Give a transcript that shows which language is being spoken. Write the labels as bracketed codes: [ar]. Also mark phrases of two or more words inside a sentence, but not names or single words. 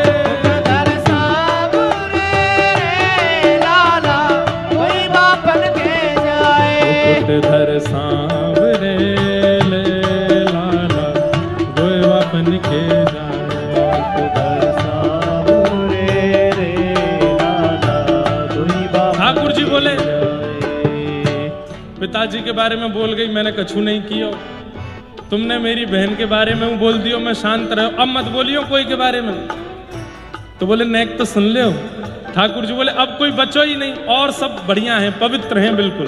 [bra] मुकुटधर सांवरे रे लाला दोय बापन के जाए। मुकुटधर सांवरे ले लाला दोय बापन के जाए। मुकुटधर सांवरे रे लाला दोय बापन। ठाकुर जी बोले पिताजी के बारे में बोल गई, मैंने कछु नहीं किया। तुमने मेरी बहन के बारे में बोल दियो, मैं शांत रहो, अब मत बोलियो कोई के बारे में। तो बोले नेक तो सुन ले। ठाकुर जी बोले अब कोई बचो ही नहीं, और सब बढ़िया हैं, पवित्र हैं बिल्कुल।